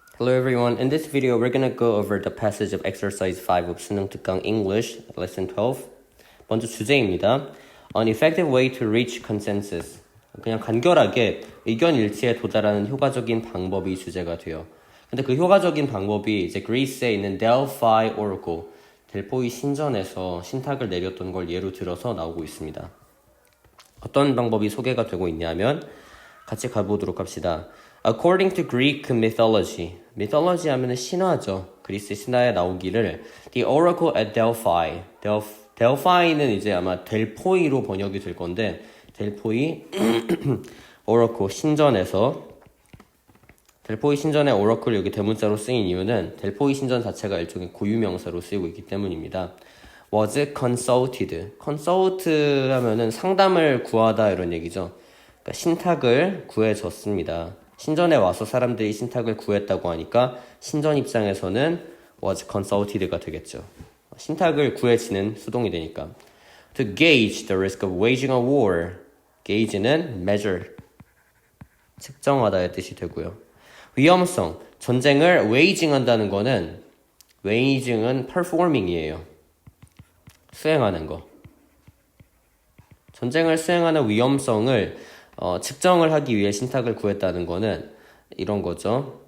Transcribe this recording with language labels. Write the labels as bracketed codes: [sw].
[en] Hello everyone, in this video we're gonna go over the passage of exercise 5 of 수능 특강 English, lesson 12. [ko] 먼저 주제입니다. [en] An effective way to reach consensus. [ko] 그냥 간결하게 의견 일치에 도달하는 효과적인 방법이 주제가 돼요. 근데 그 효과적인 방법이 이제 그리스에 있는 Delphi Oracle, 델포이 신전에서 신탁을 내렸던 걸 예로 들어서 나오고 있습니다. 어떤 방법이 소개가 되고 있냐면 같이 가보도록 합시다. [en] According to Greek mythology, mythology [ko] 하면은 신화죠. 그리스 신화에 나오기를 [en] the oracle at Delphi, [ko] Delphi는 이제 아마 델포이로 번역이 될 건데 델포이 oracle 신전에서 델포이 신전의 oracle 여기 대문자로 쓰인 이유는 델포이 신전 자체가 일종의 고유명사로 쓰이고 있기 때문입니다. [en] Was consulted. [ko] consult 하면은 상담을 구하다 이런 얘기죠. 그러니까 신탁을 구해줬습니다. 신전에 와서 사람들이 신탁을 구했다고 하니까 신전 입장에서는 [en] was consulted [ko] 가 되겠죠. 신탁을 구해지는 수동이 되니까. [en] To gauge the risk of waging a war. [ko] gauge는 measure, 측정하다의 뜻이 되고요. 위험성, 전쟁을 waging 한다는 거는 waging은 performing이에요. 수행하는 거. 전쟁을 수행하는 위험성을 측정을 하기 위해 신탁을 구했다는 거는 이런 거죠.